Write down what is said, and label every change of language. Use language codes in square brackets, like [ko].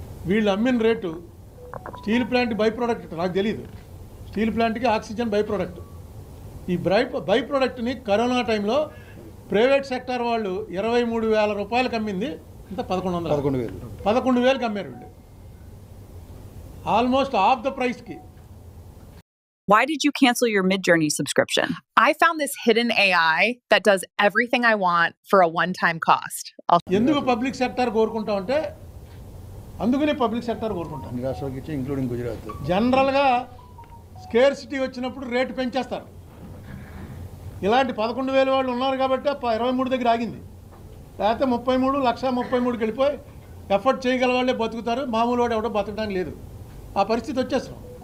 [te] వీళ్ళు అమ్మిన rate steel plant by product నాకు తెలియదు. స్టీల్ ప్లాంట్కి ఆక్సిజన్ బై ప్రోడక్ట్. ఈ బై ప్రోడక్ట్ని కరోనా టైంలో ప్రైవేట్ సెక్టర్ వాళ్ళు 23,000 రూపాయలకు అమ్మింది, ఇంత 11,000కి అమ్మారు వీళ్ళు. [en] Almost half the ప్రైస్కి. Why did you cancel your Midjourney subscription? I found this hidden AI that does everything I want for a one-time cost. [te] ఎందుకు పబ్లిక్ సెక్టర్ కోరుకుంటాం అంటే, అందుకనే పబ్లిక్ సెక్టర్ కోరుకుంటాం. అన్ని రాష్ట్రాలకి ఇచ్చి ఇంక్లూడింగ్ గుజరాత్. జనరల్గా స్కేర్సిటీ వచ్చినప్పుడు రేటు పెంచేస్తారు. ఇలాంటి 11,000 వాళ్ళు ఉన్నారు కాబట్టి 23 దగ్గర ఆగింది. లేకపోతే 1,33,33,000కి వెళ్ళిపోయి ఎఫర్ట్ చేయగల వాళ్ళే బతుకుతారు, మామూలు వాడు ఎవడో బతకడానికి లేదు. ఆ పరిస్థితి వచ్చేసాం.